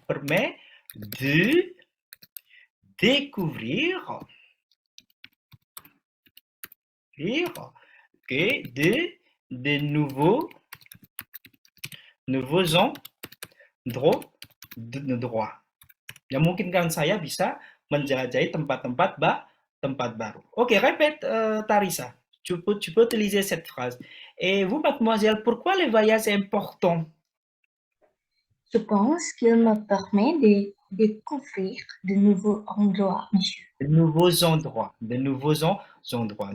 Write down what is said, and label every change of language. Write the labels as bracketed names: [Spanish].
[French] Permet de découvrir, okay, de nouveaux endroits. [Indonesian] Yang memungkinkan saya bisa menjelajahi tempat baru. [French] Ok, répète, Tarissa. Tu peux utiliser cette phrase. Et vous, mademoiselle, pourquoi le voyage est important? Je pense qu'il me permet de découvrir de nouveaux endroits, monsieur. De nouveaux endroits. De nouveaux endroits.